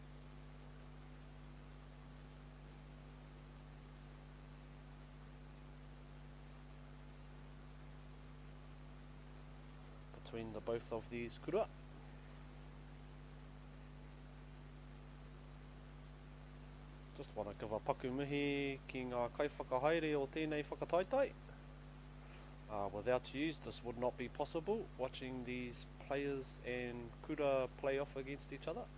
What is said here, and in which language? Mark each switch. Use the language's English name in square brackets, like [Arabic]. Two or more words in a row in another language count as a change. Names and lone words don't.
[English] Between the both of these kura. Just want to give a [Māori] paku mihi ki ngā kaiwhakahaere o tēnei whakataitai. [English] Without you, this would not be possible, watching these players and kura play off against each other.